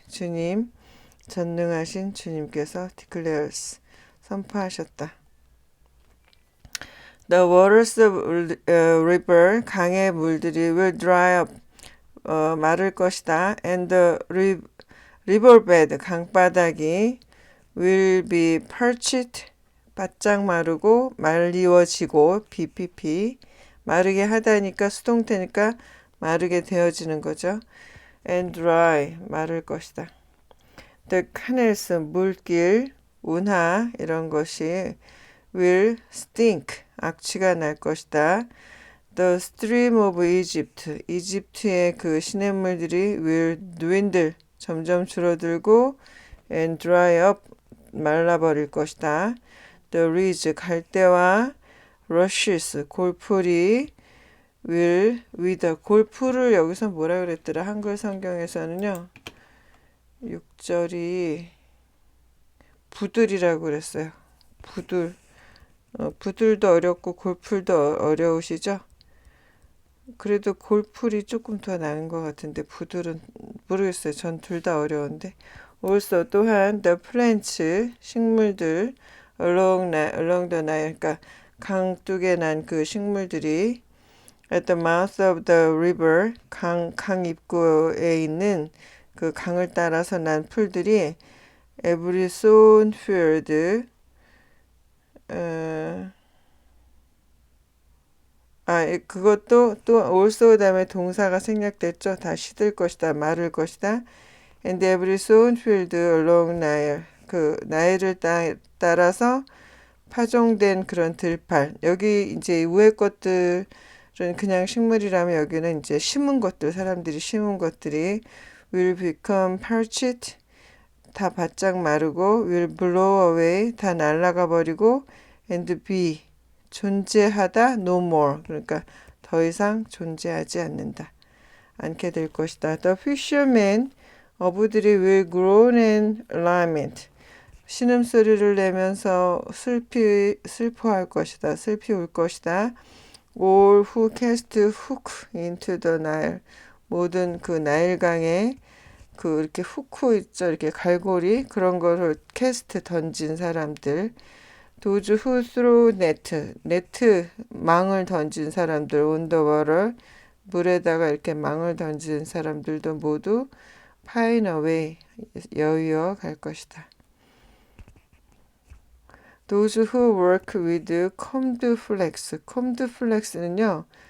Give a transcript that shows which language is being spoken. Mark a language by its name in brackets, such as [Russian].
[Korean] 주님, 전능하신 주님께서 declares. 선포하셨다. [English] The waters of river, [Korean] 강의 물들이 [English] will dry up, [Korean] 마를 것이다. [English] And the riverbed, [Korean] 강바닥이 [English] will be parched, [Korean] 바짝 마르고 말리워지고 BPP, 마르게 하다니까 수동태니까 마르게 되어지는 거죠. [English] And dry, [Korean] 마를 것이다. [English] The canals, [Korean] 물길, 운하 이런 것이 [English] will stink, [Korean] 악취가 날 것이다. [English] The stream of Egypt, [Korean] 이집트의 그 시냇물들이 [English] will dwindle, [Korean] 점점 줄어들고 [English] and dry up, [Korean] 말라버릴 것이다. [English] The reeds, [Korean] 갈대와 [English] rushes, [Korean] 골풀이 [English] will wither. [Korean] 골풀을 여기서 뭐라 그랬더라? 한글 성경에서는요. 6절이 부들이라고 그랬어요. 부들도 어렵고 골풀도 어려우시죠? 그래도 골풀이 조금 더 나은 것 같은데 부들은 모르겠어요. 전 둘 다 어려운데. also 또한 [English] the plants, [Korean] 식물들 [English] along the Nile, [Korean] 그러니까 강둑에 난 그 식물들이 [English] at the mouth of the river, [Korean] 강 입구에 있는 그 강을 따라서 난 풀들이 [English] every sown field, [Korean] 어, 그것도 또 also 다음에 동사가 생략됐죠. 다 시들 것이다, 마를 것이다. [English] And every sown field along Nile. [Korean] 그 나일을 따라서 파종된 그런 들판. 여기 이제 위에 것들은 그냥 식물이라면 여기는 이제 심은 것들, 사람들이 심은 것들이 [English] will become parched. [Korean] 다 바짝 마르고 [English] will blow away. [Korean] 다 날아가 버리고 and be. 존재하다 [English] no more. [Korean] 그러니까 더 이상 존재하지 않게 될 것이다. [English] The fishermen [Korean] 어부들이 [English] will groan and lament. [Korean] 신음소리를 내면서 슬퍼할 것이다. 슬피 울 것이다. [English] All who cast hook into the Nile. [Korean] 모든 그 나일강에 그 이렇게 후크 있죠. 이렇게 갈고리 그런 거를 캐스트 던진 사람들. [English] Those who throw [Korean] 네트 망을 던진 사람들. [English] On the water [Korean] 물에다가 이렇게 망을 던진 사람들도 모두 [English] pine away [Korean] 여위어 갈 것이다. [English] Those who work with combed flax. combed flax는요.